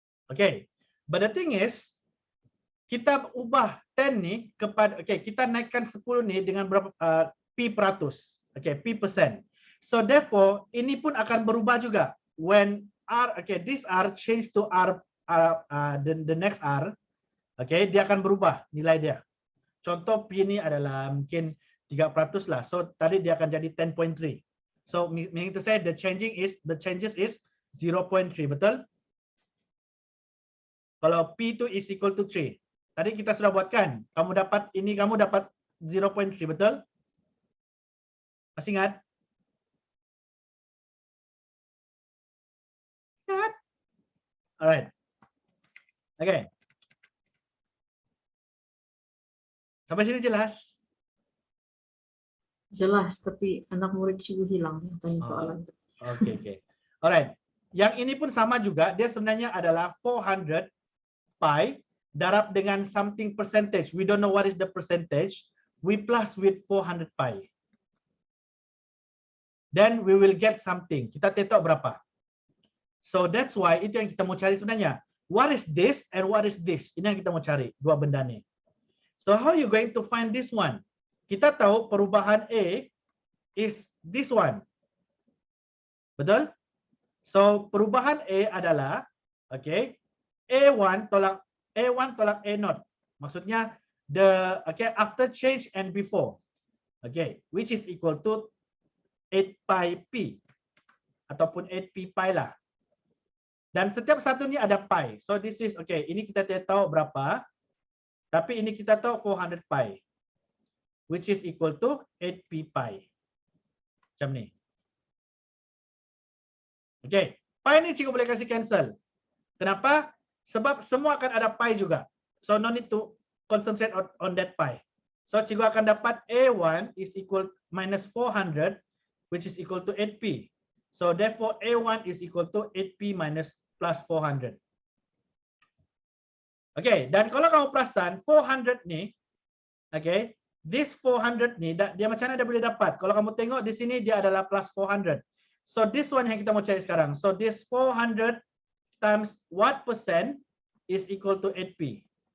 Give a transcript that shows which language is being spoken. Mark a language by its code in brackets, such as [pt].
[ms] Okay, but the thing is, kita ubah 10 ni kepada, okay, kita naikkan 10 ni dengan berapa, P peratus, okay, P percent. [en] So therefore, [ms] ini pun akan berubah juga. [en] When R, okay, this R change to R, the next R, okay, [ms] dia akan berubah nilai dia. Contoh P ini adalah mungkin 3% lah. So tadi dia akan jadi 10.3. [en] So meaning to say the changes is 0.3, betul? [ms] Kalau P itu is equal to 3. Tadi kita sudah buatkan. Kamu dapat ini, kamu dapat 0.3, betul? Masih ingat? [en] Alright. Okay. [ms] Sampai sini jelas? Jelas, tapi anak murid cikgu hilang yang tanya soalan. Okay. Alright. Yang ini pun sama juga. Dia sebenarnya adalah 400 pi darab dengan something percentage. [en] We don't know what is the percentage. We plus with 400 pi. Then we will get something. [ms] Kita tahu berapa. [en] So that's why [ms] itu yang kita mau cari sebenarnya. [en] What is this and what is this? [ms] Ini yang kita mau cari, dua benda ni. [en] So how you going to find this one? [ms] Kita tahu perubahan A [en] is this one. [ms] Betul? So perubahan A adalah, okay, A1 tolak A0. [en] Maksudnya okay, after change and before. Okay, which is equal to 8 pi P [ms] ataupun 8 P pi lah. Dan setiap satu ni ada pi. [en] So this is, [ms] okay, ini kita tahu berapa. Tapi ini kita tahu 400 pi, [en] which is equal to 8p pi. [ms] Macam ni. Okay, pi ni cikgu boleh kasih cancel. Kenapa? Sebab semua akan ada pi juga. [en] So no need to concentrate on that pi. [ms] So cikgu akan dapat [en] A1 is equal minus 400, which is equal to 8p. So therefore A1 is equal to 8p minus plus 400. [ms] Okay, dan kalau kamu perasan 400 ni, okay, this 400 ni dia macam mana dia boleh dapat? Kalau kamu tengok di sini dia adalah plus 400. [en] So this one [ms] yang kita mau cari sekarang. [en] So this 400 times what percent is equal to 8p.